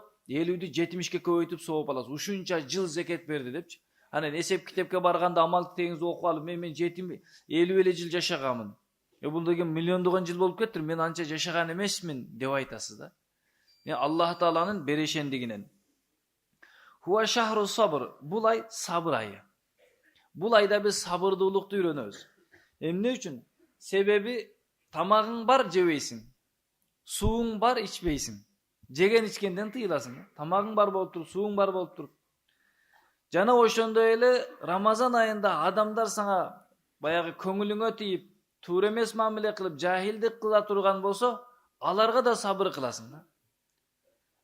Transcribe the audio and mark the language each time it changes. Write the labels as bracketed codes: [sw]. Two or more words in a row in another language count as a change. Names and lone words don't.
[ky] 50ді 70-ке көбөйтүп сооп аласыз. Ушунча жыл зекет берди депчи. Анан эсеп китепке барганда амал теңиз окуп алып, мен 50 эле жыл жашаганмын. Бул деген миллиондогон жыл болуп кеттир, мен анча жашаган эмесмин деп айтасыз да. Аллах Тааланын берешендигинен. [ar] هو شهر الصبر. [ky] Бул ай сабыр айы. Бул айда биз сабырдуулукту үйрөнөбүз. Эмне үчүн? Себеби тамагың бар, жебейсиң. Сууң бар, ичпейсиң. Жеген ичкенден тыйыласың. Тамагың бар болуп туруп, сууң бар болуп туруп. Жана ошондой эле Рамазан айында адамдар сага баягы көңүлүңө тийип, туура эмес мамиле кылып, жахилдик кыла турган болсо, аларга да сабыр кыласың да.